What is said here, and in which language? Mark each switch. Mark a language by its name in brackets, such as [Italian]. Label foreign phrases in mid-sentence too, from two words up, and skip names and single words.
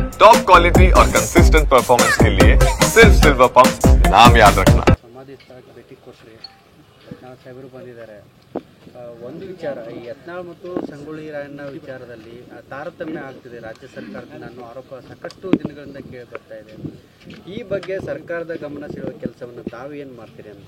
[Hindi] टॉप क्वालिटी और कंसिस्टेंट परफॉर्मेंस के लिए सिर्फ सिल्वर पंप नाम याद रखना। [Kannada] ಸಮಾಧಿ ಸ್ಥಳಕ್ಕೆ ಭೇಟಿ ಕೊಟ್ಟರೆ ಯತ್ನಾಳ್ ಸಾಹೇಬರು ಬಂದಿದ್ದಾರೆ. ಒಂದು ವಿಚಾರ, ಈ ಯತ್ನಾಳ್ ಮತ್ತು ಸಂಗೊಳ್ಳಿ ರಾಯಣ್ಣ ವಿಚಾರದಲ್ಲಿ ತಾರತಮ್ಯ ಆಗ್ತಿದೆ ರಾಜ್ಯ ಸರ್ಕಾರದಿಂದ ಅನ್ನೋ ಆರೋಪ ಸಾಕಷ್ಟು ದಿನಗಳಿಂದ ಕೇಳಿ ಬರ್ತಾ ಇದೆ. ಈ ಬಗ್ಗೆ ಸರ್ಕಾರದ ಗಮನ ಸೆಳೆಯುವ ಕೆಲಸವನ್ನು ತಾವು ಏನು ಮಾಡ್ತೀರಿ ಅಂತ?